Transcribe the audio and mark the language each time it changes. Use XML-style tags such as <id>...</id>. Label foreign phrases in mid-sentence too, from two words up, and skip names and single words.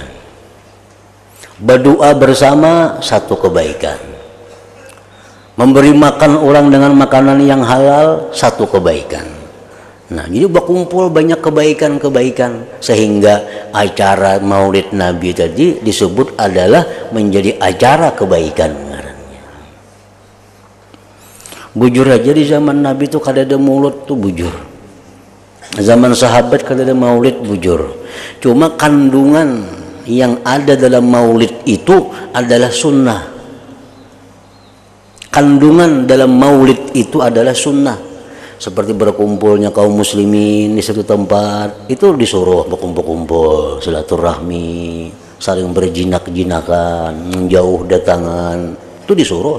<id>Berdoa bersama satu kebaikan. Memberi makan orang dengan makanan yang halal satu kebaikan. Nah, jadi berkumpul banyak kebaikan-kebaikan sehingga acara maulid Nabi tadi disebut adalah menjadi acara kebaikan ngarannya.</id> <bjn>Bujur aja di zaman Nabi itu kada ada mulut tuh bujur. Zaman sahabat kada ada maulid bujur.</bjn> <id>Cuma kandungan yang ada dalam maulid itu adalah sunnah. Kandungan dalam maulid itu adalah sunnah. Seperti berkumpulnya kaum muslimin di satu tempat, itu disuruh berkumpul-kumpul, silaturahmi, saling berjinak-jinakan, menjauh datangan, itu disuruh.</id>